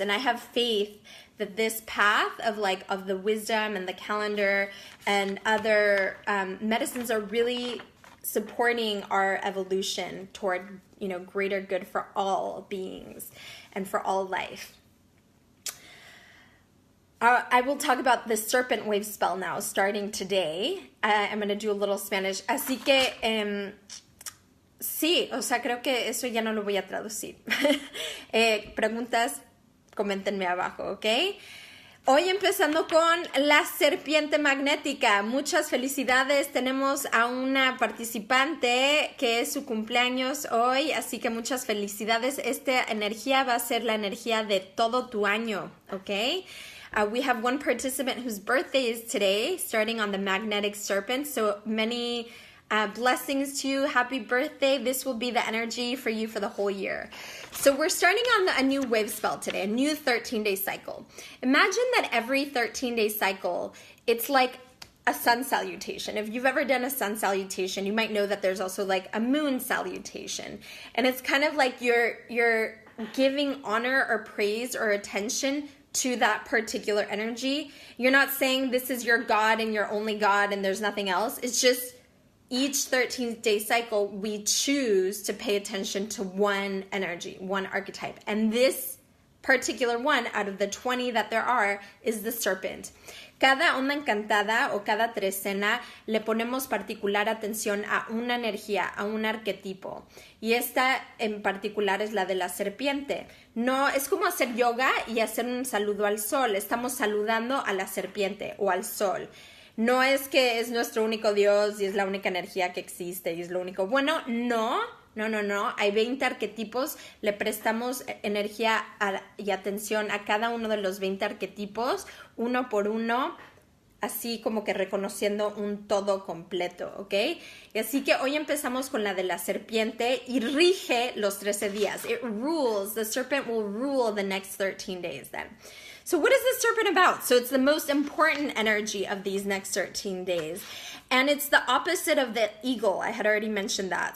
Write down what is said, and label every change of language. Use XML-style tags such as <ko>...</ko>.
<en>And I have faith that this path of the wisdom and the calendar and other medicines are really supporting our evolution toward, greater good for all beings and for all life. I will talk about the Serpent Wavespell now, starting today. I'm going to do a little Spanish.</en> <es>Así que... sí, o sea, creo que eso ya no lo voy a traducir. Preguntas, coméntenme abajo, ¿ok? Hoy empezando con la serpiente magnética. Muchas felicidades. Tenemos a una participante que es su cumpleaños hoy, así que muchas felicidades. Esta energía va a ser la energía de todo tu año, ¿ok?</es> <en>We have one participant whose birthday is today, starting on the magnetic serpent, so many... blessings to you. Happy birthday. This will be the energy for you for the whole year. So we're starting on a new wave spell today, a new 13-day cycle. Imagine that every 13-day cycle, it's like a sun salutation. If you've ever done a sun salutation, you might know that there's also like a moon salutation. And it's kind of like you're giving honor or praise or attention to that particular energy. You're not saying this is your God and your only God and there's nothing else. It's just each 13-day cycle, we choose to pay attention to one energy, one archetype. And this particular one out of the 20 that there are is the serpent.</en> <es>Cada onda encantada o cada trecena le ponemos particular atención a una energía, a un arquetipo. Y esta en particular es la de la serpiente. No, es como hacer yoga y hacer un saludo al sol. Estamos saludando a la serpiente o al sol. No es que es nuestro único Dios y es la única energía que existe y es lo único. Bueno, no. Hay 20 arquetipos. Le prestamos energía y atención a cada uno de los 20 arquetipos, uno por uno, así como que reconociendo un todo completo, ¿ok? Y así que hoy empezamos con la de la serpiente y rige los 13 días.</es> <en>It rules, the serpent will rule the next 13 days then. So what is the serpent about? So it's the most important energy of these next 13 days. And it's the opposite of the eagle. I had already mentioned that.</en>